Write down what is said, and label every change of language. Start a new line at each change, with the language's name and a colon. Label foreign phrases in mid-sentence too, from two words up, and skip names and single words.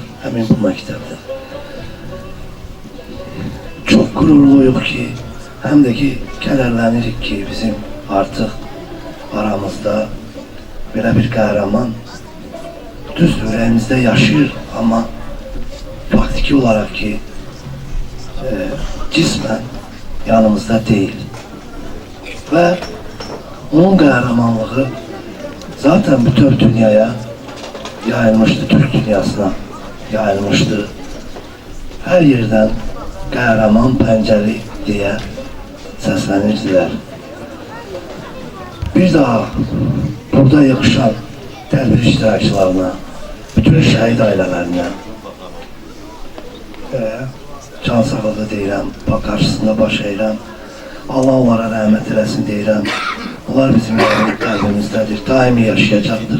Azerbaijani: Həmin bu məktəbdə. Çox qürurluyuq ki, həm də ki, kədərlənirik ki, bizim artıq aramızda belə bir qəhrəman düz ürəyimizdə yaşayır, amma faktiki olarak ki, cismen
Turkish: yanımızda değil. Ve onun kahramanlığı zaten bütün dünyaya yayılmıştı, Türk dünyasına yayılmıştı. Her yerden kahraman Pəncəli diye seslenirdiler.
Azerbaijani: Bir daha burada yakışan tədbir iştirakçılarına, bütün şəhid ailələrine can sağlığı deyirəm, qarşısında baş əyirəm. Allah onlara rəhmət eləsin deyirəm. Onlar bizim qəlbimizdədir, daimi yaşayacaqdır.